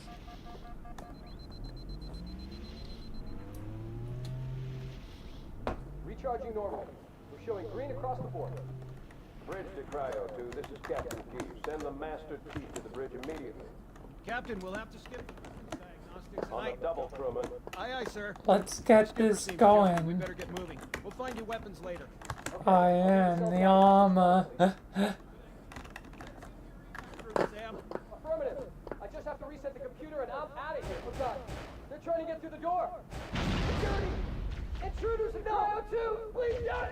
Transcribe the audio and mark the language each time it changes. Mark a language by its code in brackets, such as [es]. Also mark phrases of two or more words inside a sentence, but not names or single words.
[en] Recharging normally. We're showing green across the board. Bridge to Cryo 2, this is Captain Key. Send the Master Chief to the bridge immediately. Captain, we'll have to skip diagnostics On the double, crewman. Aye, aye, sir. Let's get Skipper this seems sure. We going. better get moving. We'll find you weapons later. I am the armor. Sam. Affirmative. I just have to reset the computer and I'm out of here. Oh God. They're trying to get through the door. Security! Intruders in Cryo 2! Please, Johnny!